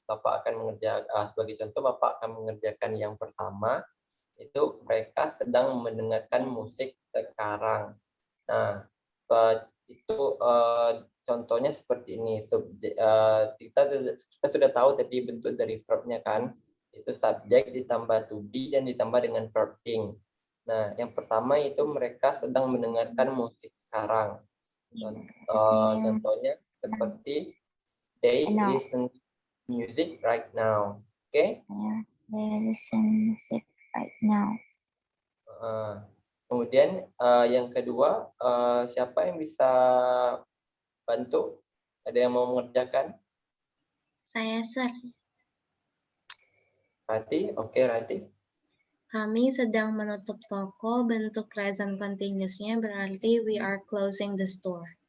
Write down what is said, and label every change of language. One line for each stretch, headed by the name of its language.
Indonesian: Bapak akan mengerjakan sebagai contoh, Bapak akan mengerjakan yang pertama, itu mereka sedang mendengarkan musik sekarang. Nah, itu contohnya seperti ini. Kita sudah tahu tadi bentuk dari verbnya kan, itu subjek ditambah to be dan ditambah dengan verb ing. Nah, yang pertama itu mereka sedang mendengarkan musik sekarang. Contohnya seperti
English: they listen to music right now. Oke? They listen music right now.
Indonesian: Kemudian yang kedua, siapa yang bisa bantu? Ada yang mau mengerjakan? Saya, Sir. Rati? Oke, Rati. Kami sedang menutup toko, bentuk present continuous-nya berarti
English: we are closing the store.